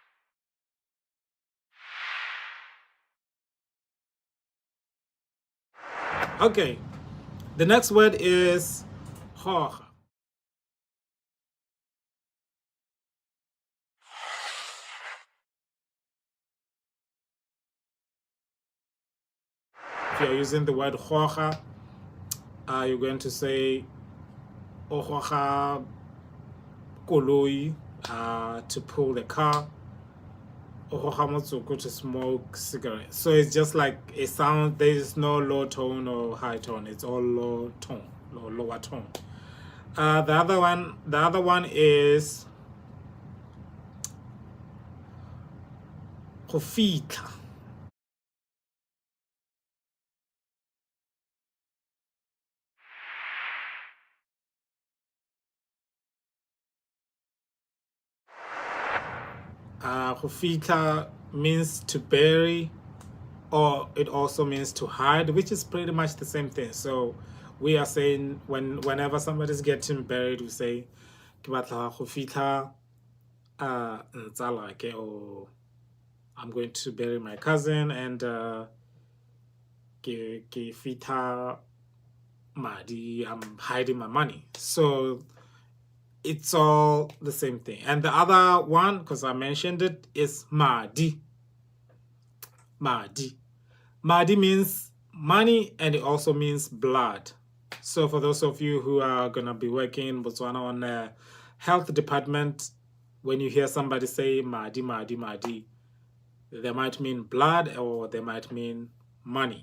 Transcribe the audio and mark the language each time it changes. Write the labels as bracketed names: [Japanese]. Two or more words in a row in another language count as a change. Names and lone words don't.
[English] Okay, the next word is hoja. If you're using the word hoja, you're going to say [Tswana] hoja koloi, [English] to pull the car, [Tswana] hoja motsoko, [English] to smoke cigarette. So it's just like a sound. There is no low tone or high tone. It's all low tone or lower tone. The other one is [Tswana] go fitlha. Go fitlha [English] means to bury, or it also means to hide, which is pretty much the same thing. So we are saying whenever somebody's getting buried, we say [Tswana] ke batla go fitlha ntsala ke, [English] or I'm going to bury my cousin, and [Tswana] ke fitlha madi, [English] I'm hiding my money. So it's all the same thing. And the other one, because I mentioned it, is madi. Madi. Madi means money, and it also means blood. So for those of you who are going to be working in Botswana on the health department, when you hear somebody say [Tswana] madi, madi, madi, [English] They might mean blood or they might mean money.